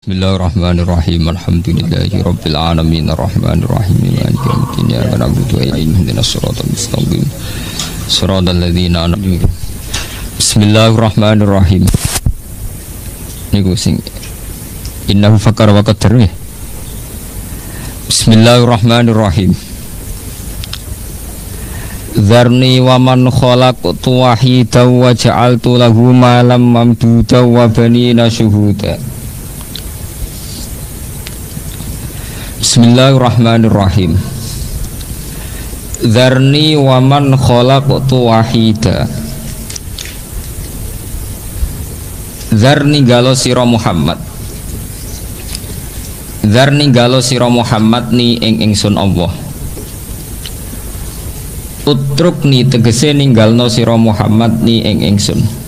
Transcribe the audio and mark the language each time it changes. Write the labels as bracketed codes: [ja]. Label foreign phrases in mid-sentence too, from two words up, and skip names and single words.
[ar] بسم الله الرحمن الرحيم. الحمد لله رب العالمين الرحمن الرحيم مالك يوم الدين إياك نعبد وإياك نستعين اهدنا الصراط المستقيم صراط الذين أنعمت عليهم. بسم الله الرحمن الرحيم. [jv] Niku sing [ar] إنه فكر وقدر. بسم الله الرحمن الرحيم. ذرني ومن خلقت وحيدا وجعلت له مالا ممدودا وبنين شهودا. بسم الله الرحمن الرحيم. ذرني ومن خلقت وحيدا. [jv] Dzarni galo sira Muhammad. Dzarni galo sira Muhammad ni ing ingsun Allah. Utrukni tegese ninggalno sira Muhammad ni ing ingsun.